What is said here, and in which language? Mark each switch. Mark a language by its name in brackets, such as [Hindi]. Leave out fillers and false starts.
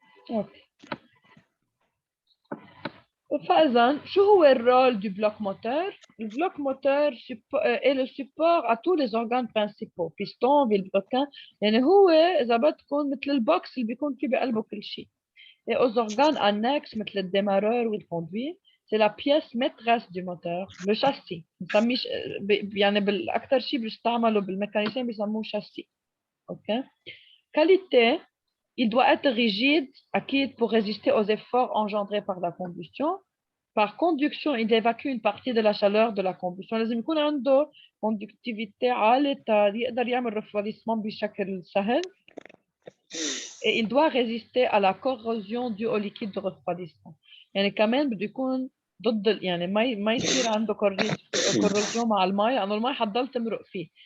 [Arabic] اوكي. فإذا شو هو الرول [French] du bloc moteur؟ Le bloc moteur est le support à tous les organes principaux، [Arabic] piston بالبروكان، يعني هو إذا بدكم مثل البوكس اللي بيكون فيه بقلبه كل شيء. [French] Et aux organes annexes [Arabic] مثل الديمارور والكوندوي، [French] c'est la pièce maîtresse du moteur، le châssis. [Arabic] بنسميه يعني بالأكثر شيء بيستعملوا بالميكانيسيين بيسموه châssis. OK. [French] Qualité: il doit être rigide, acquis pour résister aux efforts engendrés par la combustion. Par conduction, il évacue une partie de la chaleur de la combustion. [Arabic] لازم يكون عنده conductivité عالية يقدر يعمل refroidissement بشكل سهل. [French] Et il doit résister à la corrosion due au liquide de refroidissement. [Arabic] يعني كمان بده يكون ضد يعني ما يصير عنده كورروزيون مع المي، لانه المي حتضل تمرق فيه.